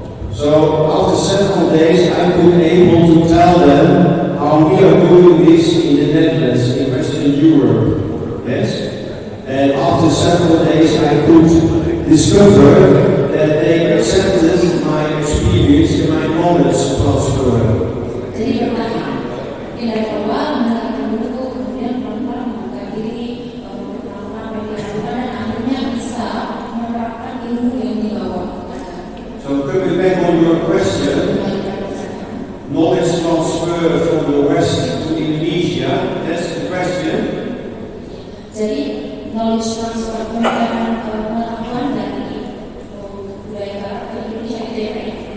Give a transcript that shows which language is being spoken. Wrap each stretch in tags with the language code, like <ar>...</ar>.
<en>So after several days, I could able to tell them how we are doing this in the Netherlands, in Western Europe. Yes, and after several days, I could discover that they accepted my experience and my knowledge transfer.</en> <id>Jadi bertahap. Di dari awal mendengarkan dulu, kemudian pelan-pelan membuka diri, memperkenalkan media dan akhirnya bisa menerapkan ilmu yang dibawa.</id> <en>So coming back on your question, knowledge transfer from the West to Indonesia, that's the question.</en> <id>Jadi knowledge transfer pengetahuan dari budaya barat ke Indonesia itu ya kayak</id>